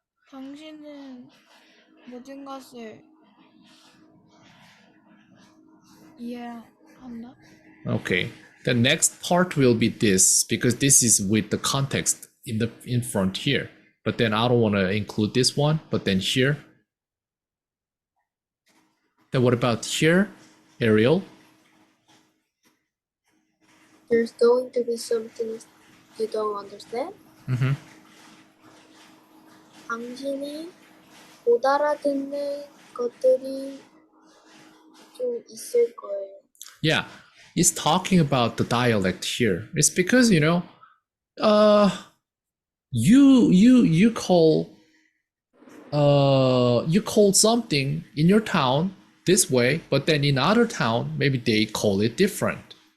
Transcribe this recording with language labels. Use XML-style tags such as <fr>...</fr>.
<ko>당신은 모든 것을 이해한다?</ko> <en>Okay, the next part will be this because this is with the context in front here. But then I don't want to include this one. But then here. Then what about here, Ariel? There's going to be something you don't understand. Mm-hmm.</en> <ko>당신이 못 알아듣는 것들이 좀 있을 거예요. Yeah,</ko> <en>is talking about the dialect here? It's because, you know, uh, you call you call something in your town this way, but then in other town maybe they call it different.</en>